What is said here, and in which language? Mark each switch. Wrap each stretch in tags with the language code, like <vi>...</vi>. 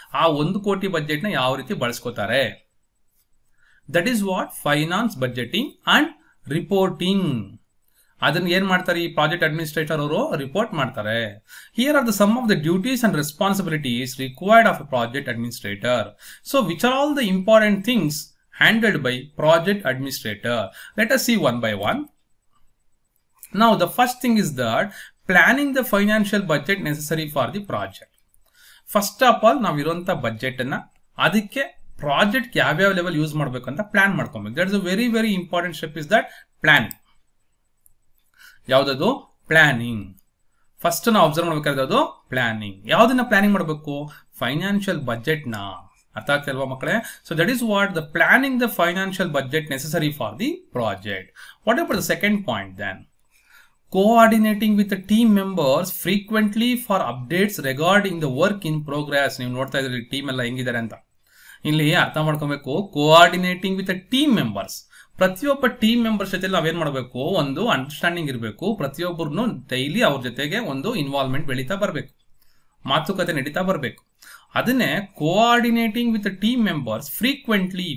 <kn>ಆ 1 ಕೋಟಿ ಬಜೆಟ್ ನ ಯಾವ ರೀತಿ ಬಳಸ್ಕೋತಾರೆ?</kn> <en>That is what finance budgeting and reporting.</en> <kn>ಅದನ್ನ ಏನ್ ಮಾಡ್ತಾರೆ ಈ ಪ್ರಾಜೆಕ್ಟ್ ಅಡ್ಮಿನಿಸ್ಟ್ರೇಟರ್ ಅವರು ರಿಪೋರ್ಟ್ ಮಾಡ್ತಾರೆ.</kn> <en>Here are the some of the duties and responsibilities required of a project administrator. So which are all the important things handled by project administrator? Let us see one by one. Now the first thing is that planning the financial budget necessary for the project. First of all</en> <kn>ನಾವು ಇರುವಂತ budget ಅನ್ನ ಅದಕ್ಕೆ project ಯಾವ್ಯಾವ level use ಮಾಡಬೇಕು ಅಂತ plan ಮಾಡ್ಕೊಬೇಕು.</kn> <en>That is a very very important step is that planning.</en> <kn>ಯಾವ್ದದು?</kn> <en>Planning.</en> <kn>First ನಾವು ಅಬ್ಸರ್ವ್ ಮಾಡ್ಬೇಕಾದ್ರೆ ಪ್ಲಾನಿಂಗ್. ಯಾವ್ದನ್ನ ಪ್ಲಾನಿಂಗ್ ಮಾಡಬೇಕು? ಫೈನಾನ್ಷಿಯಲ್ ಬಜೆಟ್ ನ. ಅರ್ಥ ಆಗ್ತಿಲ್ವಾ ಮಕ್ಕಳೇ?</kn> <en>So that is what the planning the financial budget necessary for the project. What about the second point then? Coordinating with the team members frequently for updates regarding the work in progress.</en> <kn>ನೀವು ನೋಡ್ತಾ ಇದ್ರಿ team ಎಲ್ಲ ಹೆಂಗಿದ್ದಾರೆ ಅಂತ. ಇಲ್ಲಿ ಅರ್ಥ ಮಾಡ್ಕೊಬೇಕು,</kn> <en>Coordinating with team members.</en> <kn>ಪ್ರತಿಯೊಬ್ಬ team members ಜೊತೆ ನಾವೇನ್ ಮಾಡಬೇಕು? ಒಂದು ಅಂಡರ್ಸ್ಟ್ಯಾಂಡಿಂಗ್ ಇರಬೇಕು. ಪ್ರತಿಯೊಬ್ಬರು ಡೈಲಿ ಅವ್ರ ಜೊತೆಗೆ ಒಂದು ಇನ್ವಾಲ್ವ್ಮೆಂಟ್ ಬೆಳೀತಾ ಬರಬೇಕು, ಮಾತುಕತೆ ನಡೀತಾ ಬರಬೇಕು.</kn> <en>ಅದನ್ನೇ coordinating with team members frequently.</en>